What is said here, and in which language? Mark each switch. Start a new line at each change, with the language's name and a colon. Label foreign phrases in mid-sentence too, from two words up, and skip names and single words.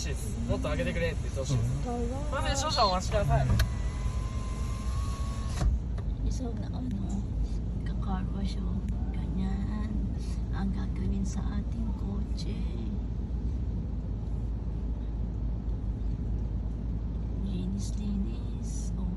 Japanese: しいです。もっと上げてくれって言ってほしいです。かわまず少々お待ちください。
Filipino: So na kakarwa siya. Ganyan ang gagawin sa ating kotse. Linis. Oh.